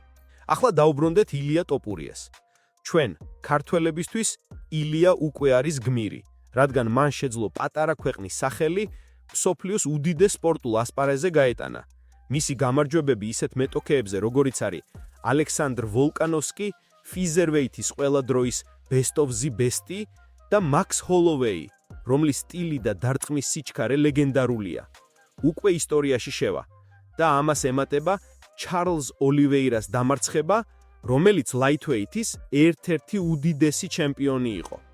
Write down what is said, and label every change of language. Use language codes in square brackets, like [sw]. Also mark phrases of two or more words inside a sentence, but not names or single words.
[ka] ახლა დაუბრუნდეთ ილია ტოპურიას. ჩვენ, ქართველებისთვის, ილია უკვე არის გმირი, რადგან მან შეძლო პატარა ქვეყნის სახელი მსოფლიოს უდიდეს სპორტულ ასპარეზზე გაეტანა. მისი გამარჯვებები ისეთ მეტოქეებზე, როგორიც არის ალექსანდრ ვოლკანოვსკი, ფიზერვეითის ყველა დროის [en] best of the best- [ka] ი და მაქს ჰოლოვეი, რომლის სტილი და დარტყმის სიჩქარე ლეგენდარულია. უკვე ისტორიაში შევა და ამას ემატება ჩარლზ ოლივეირას დამარცხება, რომელიც ლაითვეითის ერთ-ერთი უდიდესი ჩემპიონი იყო.